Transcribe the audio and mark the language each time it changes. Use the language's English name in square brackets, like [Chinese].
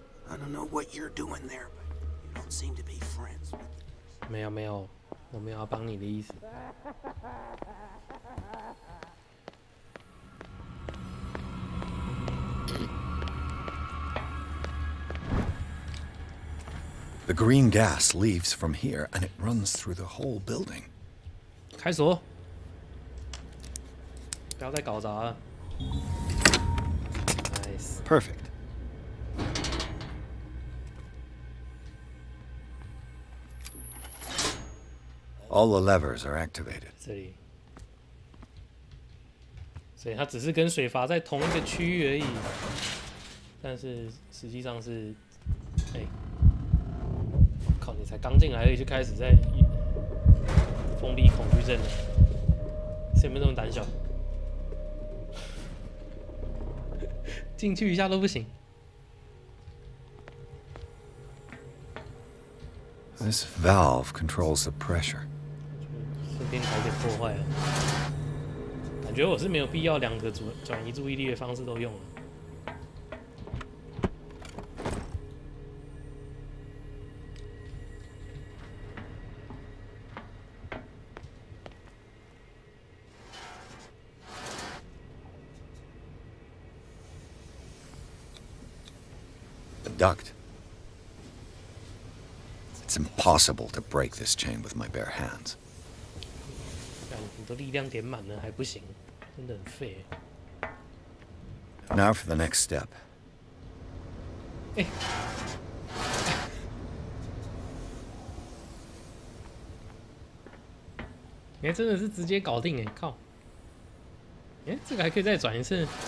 [English] I don't know what you're doing there, but you don't seem to be friends with them. [Chinese] 没有，我没有要帮你的意思。 [English] The green gas leaves from here and it runs through the whole building. [Chinese] 开锁，不要再搞砸了。 [English] Nice. Perfect. All the levers are activated. [Chinese] 这里，所以它只是跟水阀在同一个区域而已，但是实际上是，靠！你才刚进来而已就开始在封闭恐惧症了，谁没这么胆小？进去一下都不行。 [English] This valve controls the pressure. [Chinese] 顺便搞点破坏了，感觉我是没有必要两个转移注意力的方式都用了。 [English] The duct. It's impossible to break this chain with my bare hands. [Chinese] 你都力量点满了还不行，真的很废。 [English] Now for the next step. [Chinese] 真的是直接搞定靠！这个还可以再转一次。